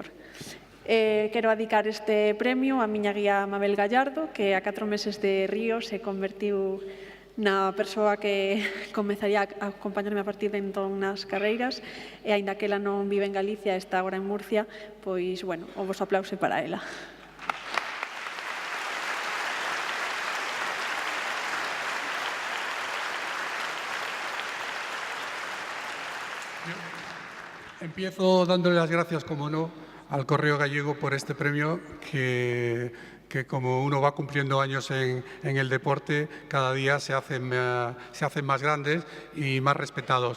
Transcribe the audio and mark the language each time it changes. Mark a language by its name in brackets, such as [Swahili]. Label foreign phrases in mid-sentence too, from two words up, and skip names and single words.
[Galician] Quero adicar este premio a miña guía Mabel Gallardo, que a 4 meses de Río se convertiu na persoa que comezaría a acompañarme a partir de entón nas carreiras, e aínda que ela non vive en Galicia, está agora en Murcia, pois, bueno, o vos aplauso para ela. [Spanish] Empiezo dándole las gracias, como no, al Correo Gallego por este premio que como uno va cumpliendo años en el deporte, cada día se hacen más grandes y más respetados.